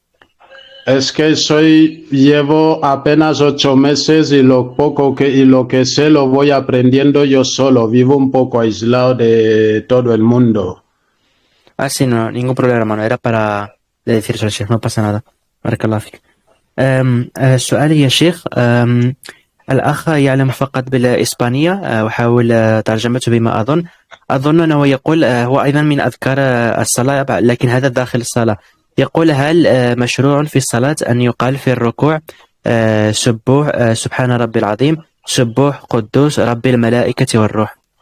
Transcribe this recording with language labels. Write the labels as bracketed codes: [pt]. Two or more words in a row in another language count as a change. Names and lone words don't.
[es] Es que llevo apenas 8 meses y lo que sé lo voy aprendiendo yo solo. Vivo un poco aislado de todo el mundo. Sí, no, ningún problema, hermano. Era para decir al Sheikh, no pasa nada. [ar] بارك الله فيك. السؤال يا شيخ، الأخ يعلم فقط بالإسبانية وحاول ترجمته بما أظن أنه يقول هو أيضا من أذكار الصلاة، لكن هذا داخل الصلاة. يقول: هل مشروع في الصلاة أن يقال في الركوع سبوح سبحان ربي العظيم، سبوح قدوس رب الملائكة والروح؟